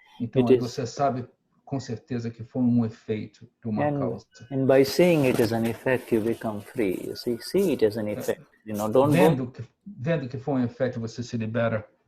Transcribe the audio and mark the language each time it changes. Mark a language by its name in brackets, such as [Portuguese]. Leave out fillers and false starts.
[Portuguese] Então aí você sabe com certeza que foi efeito de uma causa. [English] And by seeing it as an effect, you become free. You see it as an effect. [Portuguese] Vendo que foi efeito, você se libera.